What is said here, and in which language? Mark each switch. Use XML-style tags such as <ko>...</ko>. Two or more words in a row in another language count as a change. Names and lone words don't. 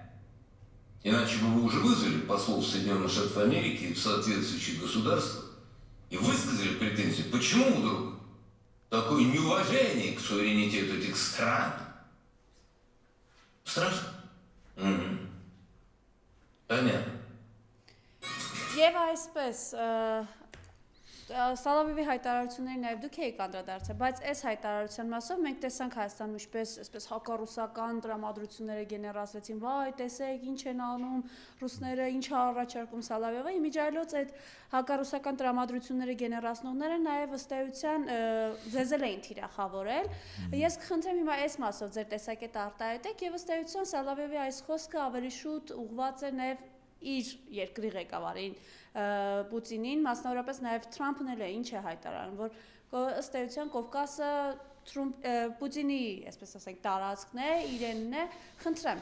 <ru>Иначе бы вы уже вызвали послов Соединенных Штатов Америки в соответствующие государства и высказали претензии. Почему вдруг такое неуважение к суверенитету этих стран? Страшно? Понятно.</ru> <hy>Եվ այսպես Սալավիովի հայտարարությունների նաև դուք եք անդրադարձել, բայց այս հայտարարության մասով մենք տեսանք Հայաստանում ինչպես այսպես հակառուսական տրամադրությունները գեներացրեցին, վայ, տեսեք, ինչ են անում ռուսները, ինչ է առաջարկում Սալավիովը, իմիջիայլոց այդ հակառուսական տրամադրությունները գեներացնողները նաև ըստ էության ձեզել էին թիրախավորել։ Ես կխնդրեմ հիմա այս մասով ձեր տեսակետը արտահայտեք եւ ըստ էության Սալավիովի այս խոսքը ավելի շուտ ուղղված է նաև իր երկրի ղեկավարին Պուտինին, մասնավորապես նաև Թրամփն էլ է ինչ է հայտարարում, որ ըստ էության Կովկասը Պուտինի, այսպես ասենք, տարածքն է, իրենն է, խնդրեմ։</hy>